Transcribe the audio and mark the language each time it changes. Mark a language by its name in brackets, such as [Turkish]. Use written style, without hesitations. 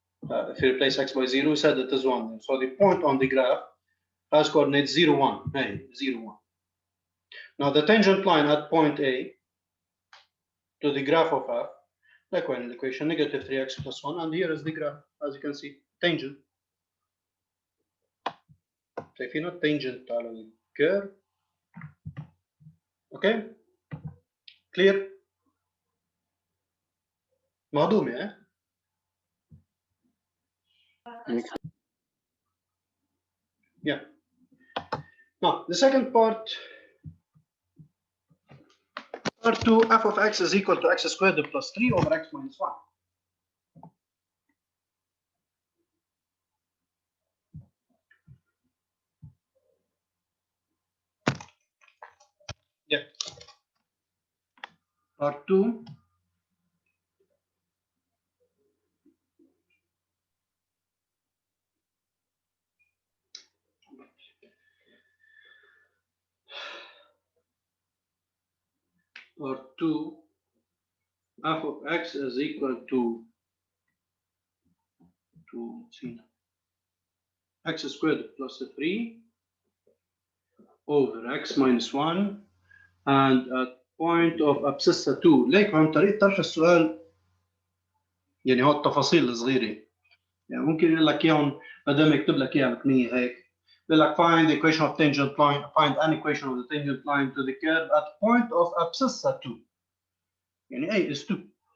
[English] If you replace x by 0, we said it is 1. So the point on the graph has coordinates 0, 1. Hey, 0, 1. Now the tangent line at point A to the graph of f, like when the equation negative 3x plus 1, and here is the graph, as you can see, tangent. [Arabic] شايفينه tangent على الكيرف. [English] Okay? Clear? [Arabic] مهضومة ها؟ [English] Yeah. Now, the second part 2 f of x is equal to x squared plus 3 over x minus 1. Yeah. Part 2. Part 2 f of x is equal to x squared plus 3 over x minus 1 and at point of abscissa 2. [Arabic] ليك عن طريق طرح السؤال يعني هو التفاصيل الصغيرة يعني ممكن يقول لك اياهم بدل ما يكتب لك اياها مكنية هيك يقول لك [English] find the equation of tangent line, find an equation of the tangent line to the curve at point of abscissa 2 [Arabic] يعني [English] A is 2.